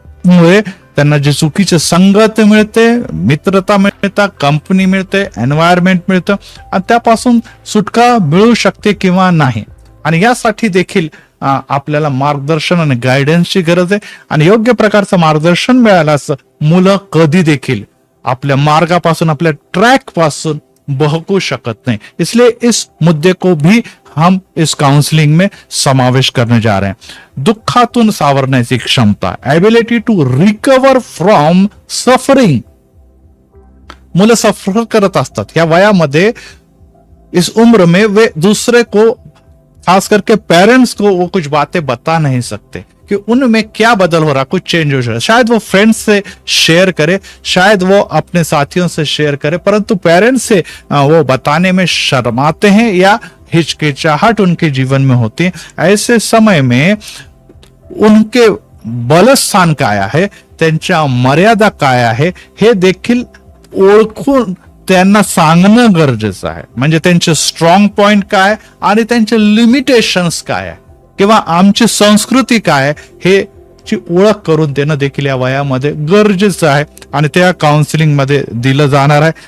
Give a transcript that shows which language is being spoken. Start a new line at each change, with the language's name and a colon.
Marathi: त्यामुळे त्यांना जे चुकीचे संगत मिळते, मित्रता मिळतात, कंपनी मिळते, एन्व्हायरमेंट मिळतं आणि त्यापासून सुटका मिळू शकते किंवा नाही. आणि यासाठी देखील आपल्याला मार्गदर्शन आणि गायडन्सची गरज आहे. आणि योग्य प्रकारचं मार्गदर्शन मिळाल्यास मुलं कधी देखील आपल्या मार्गापासून, आपल्या ट्रॅक पासून बहकू शकत नाही.
Hindi: इसलिए इस मुद्दे को भी हम इस काउंसलिंग में समावेश करने जा रहे हैं.
Marathi: दुःखातून सावरण्याची क्षमता,
English: Ability to recover from suffering.
Marathi: मुलं सफर करत असतात या वयामध्ये.
Hindi: इस उम्र में वे दूसरे को, खास करके पेरेंट्स को, वो कुछ बातें बता नहीं सकते कि उनमें क्या बदल हो रहा, कुछ चेंज हो रहा है. शायद वो फ्रेंड्स से शेयर करे, शायद वो अपने साथियों से शेयर करे, परंतु पेरेंट्स से वो बताने में शर्माते हैं या हिचकिचाहट उनके जीवन में होती है. ऐसे समय में उनके
Marathi: बलस्थान काय आहे, त्यांच्या मर्यादा काय आहे, हे देखील ओळखून त्यांना सांगणं गरजेचं आहे. म्हणजे त्यांचे स्ट्रॉंग पॉइंट काय आणि त्यांचे लिमिटेशन्स काय आहे किंवा आमची संस्कृती काय हे ची ओळख करून देणं देखील या वयामध्ये गरजेचं आहे आणि त्या काउन्सिलिंग मध्ये दिलं जाणार आहे.